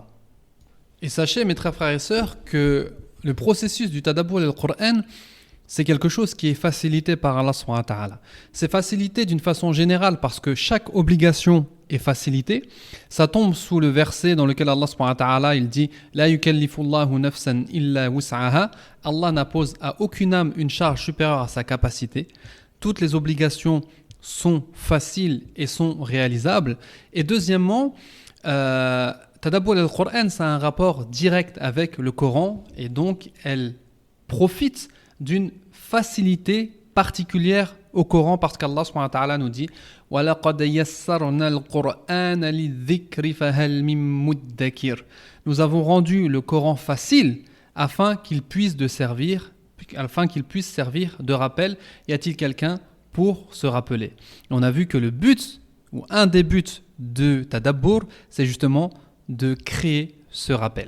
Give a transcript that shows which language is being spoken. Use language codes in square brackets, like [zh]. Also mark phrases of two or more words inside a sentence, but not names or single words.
[fr] Et sachez, mes très frères et sœurs, que le processus du [ar] تدبر القرآن, [fr] c'est quelque chose qui est facilité par [ar] الله سبحانه وتعالى. [fr] C'est facilité d'une façon générale parce que chaque obligation est facilitée. Ça tombe sous le verset dans lequel [ar] الله سبحانه وتعالى [fr] il dit [ar] لا يكلف الله نفسا إلا وسعها. [fr] Allah n'impose à aucune âme une charge supérieure à sa capacité. Toutes les obligations sont faciles et sont réalisables. Et deuxièmement, [ar] تدبر القرآن, [fr] ça a un rapport direct avec le Coran et donc elle profite d'une facilité particulière au Coran parce qu' [ar] الله سبحانه وتعالى [fr] nous dit [ar] وَلَقَدْ يَسَّرْنَا الْقُرْآنَ لِلذِّكْرِ فَهَلْ مِن مُدَّكِرٍ. [fr] Nous avons rendu le Coran facile afin qu'il puisse servir de rappel. Y a-t-il quelqu'un pour se rappeler? Et on a vu que le but, ou un des buts de Tadabbur, c'est justement de créer ce rappel.